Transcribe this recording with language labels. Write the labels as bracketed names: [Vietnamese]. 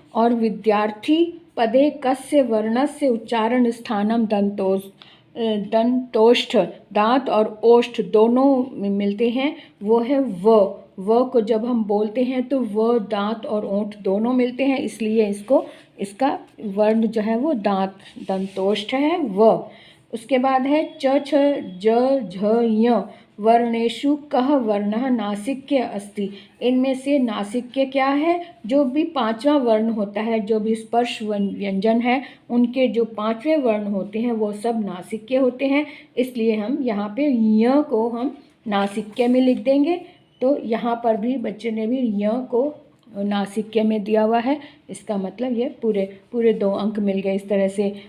[Hindi] और [Sanskrit] विद्यार्थी पदे कस्य वर्णस्य उच्चारण स्थानम [Hindi] दंतोष्ठ, दांत और ओष्ठ दोनों मिलते हैं, वो है व को जब हम बोलते हैं तो व, दांत और ओंठ दोनों मिलते हैं, इसलिए इसका वर्ण जो है वो दंतोष्ठ है व। उसके बाद है [Sanskrit] च छ ज झ य वर्णेषु कः वर्णः नासिक्य अस्ति। [Hindi] इनमें से नासिक्य क्या है, जो भी 5वां वर्ण होता है, जो भी स्पर्श व्यंजन है, उनके जो 5वें वर्ण होते हैं वो सब नासिक्य होते हैं, इसलिए हम यहाँ पे य को हम नासिक्य में लिख देंगे। तो यहाँ पर भी बच्चे ने भी य को नासिक्य में दिया हुआ है, इसका मतलब ये पूरे 2 अंक मिल गए इस तरह से।